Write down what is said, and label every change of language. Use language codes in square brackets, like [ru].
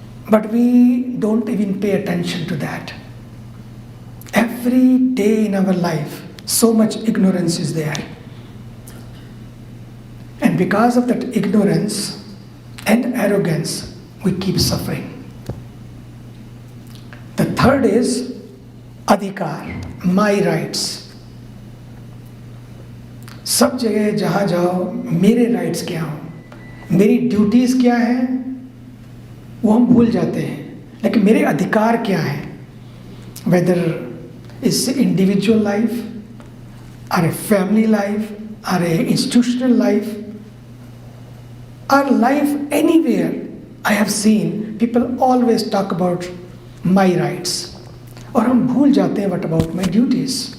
[en] But we don't even pay attention to that. Every day in our life, so much ignorance is there. And because of that ignorance and arrogance, we keep suffering. The third is adhikar, my rights. [hi] सब जगह जहाँ जाओ मेरे rights क्या हों, मेरी duties क्या हैं, वो हम भूल जाते हैं. लेकिन मेरे अधिकार क्या हैं, [en] Whether it's individual life or a family life or a institutional life or life anywhere. I have seen people always talk about my rights [hi] और हम भूल जाते हैं [en] what about my duties.